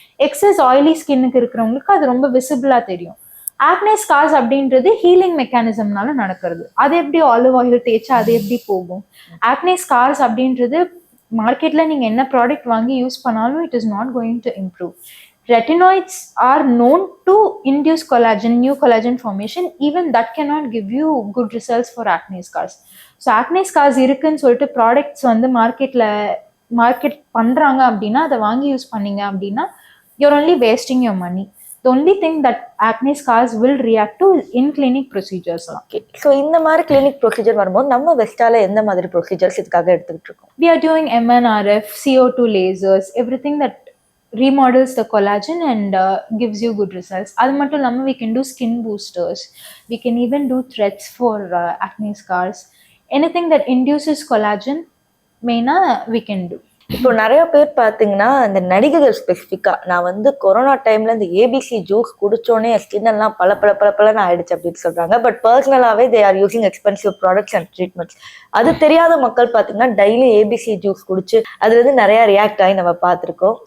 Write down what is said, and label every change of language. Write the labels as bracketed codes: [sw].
[ta] Excess oily ஸ்கின்னுக்கு இருக்கிறவங்களுக்கு அது ரொம்ப விசிபிளாக தெரியும். ஆக்னே ஸ்கார்ஸ் அப்படின்றது ஹீலிங் மெக்கானிசம்னால நடக்கிறது. அது எப்படி ஆலிவ் ஆயில் தேய்ச்சா அது எப்படி போகும்? ஆக்னே ஸ்கார்ஸ் அப்படின்றது மார்க்கெட்ல நீங்க என்ன ப்ராடக்ட் வாங்கி யூஸ் பண்ணாலும் [en] It is not going to improve. retinoids are known to induce collagen, new collagen formation. Even that cannot give you good results for acne scars. [ta] So acne scars இருக்குன்னு சொல்லிட்டு products வந்து market பண்றாங்க அப்படின்னா அதை வாங்கி use பண்ணீங்க அப்படின்னா [en] you're only wasting your money. The only thing that acne scars will react to is in clinic procedures. [ta] Okay, so இந்த மாதிரி கிளினிக் ப்ரொசீஜர் வரும்போது நம்ம வெஸ்டால எந்த மாதிரி ப்ரொசீஜர்ஸ் இதுக்காக எடுத்துக்கிட்டு இருக்கோம்? [en] We are doing MNRF, CO2 lasers, everything that remodels the collagen and gives you good results. [ta] அது மட்டும் இல்லாம [en] we can do skin boosters. We can even do threads for acne scars. Anything that induces collagen, மெயினா we can do. [ta] இப்போ நிறைய பேர் பார்த்தீங்கன்னா இந்த நடிகைகள் ஸ்பெசிஃபிக்காக நான் வந்து கொரோனா டைம்ல இந்த ஏபிசி ஜூஸ் குடிச்சோன்னே ஸ்கின் எல்லாம் பல ஆயிடுச்சு அப்படின்னு சொல்றாங்க. But பர்சனலாகவே [en] They are using expensive products and treatments. [ta] அது தெரியாத மக்கள் பார்த்தீங்கன்னா டெய்லி ஏபிசி ஜூஸ் குடிச்சு அதுல இருந்து நிறைய ரியாக்ட் ஆகி நம்ம பார்த்துருக்கோம்.